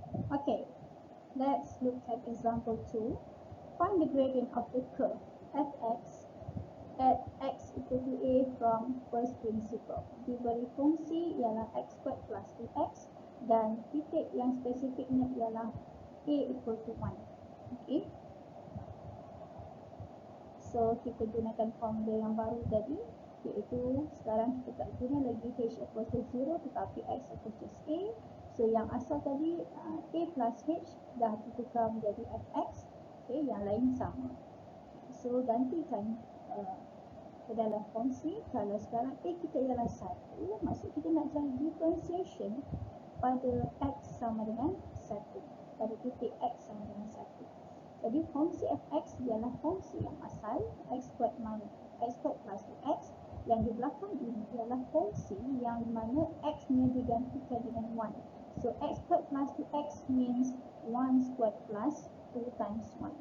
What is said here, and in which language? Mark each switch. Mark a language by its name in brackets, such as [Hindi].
[English] Okay, let's look at example 2. Find the gradient of the curve fx at x equal to a from first principle. [Malay] Diberi fungsi ialah x squared plus 2x dan titik yang spesifiknya ialah a equal to 1. Okay, so kita gunakan formula yang baru tadi, iaitu sekarang kita tak guna lagi h equal to 0 tetapi x equal to a. So yang asal tadi a plus h dah ditukar menjadi fx. Okay, yang lain sama. So gantikan ke dalam fungsi. Kalau sekarang a kita ialah 1, maksud kita nak cari differentiation pada x sama dengan 1, pada titik x sama dengan 1. Jadi fungsi fx ialah fungsi yang asal, x squared plus 2x. Yang di belakang ini ialah fungsi yang mana x nya digantikan dengan 1. [English] So x squared plus 2x means 1 squared plus 2 times 1.